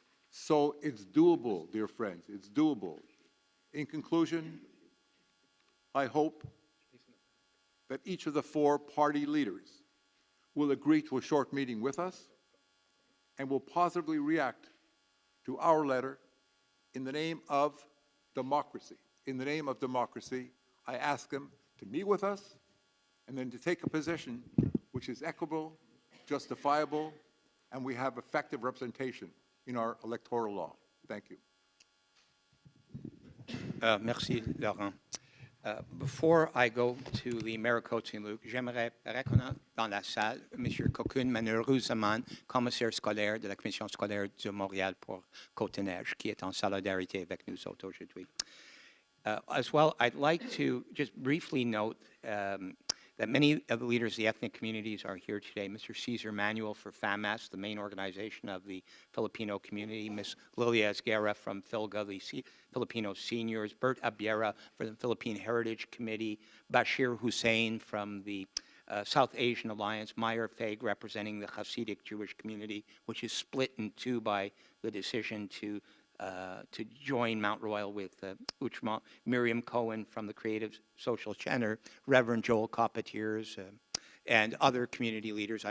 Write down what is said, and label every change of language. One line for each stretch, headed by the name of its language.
English: So it's doable, dear friends, it's doable. In conclusion, I hope that each of the four party leaders will agree to a short meeting with us and will positively react to our letter in the name of democracy. In the name of democracy, I ask them to meet with us and then to take a position which is equitable, justifiable, and we have effective representation in our electoral law. Thank you.
French: Merci, Laurent.
English: Before I go to the maire of Côte-Saint-Luc,
French: j'aimerais reconnaître dans la salle M. Cocoon Manourouzaman, commissaire scolaire de la Commission scolaire de Montréal pour Côte-Neige, qui est en solidarité avec nous autres aujourd'hui.
English: As well, I'd like to just briefly note that many of the leaders of the ethnic communities are here today. Mr. Cesar Manuel for FAMAS, the main organization of the Filipino community, Ms. Lilia Esguerra from FILGA, the Filipino seniors, Bert Abiera for the Philippine Heritage Committee, Bashir Hussein from the South Asian Alliance, Meyer Fag representing the Hasidic Jewish community, which is split in two by the decision to join Mount Royal with Uchma, Miriam Cohen from the Creative Social Center, Reverend Joel Copetiers, and other community leaders.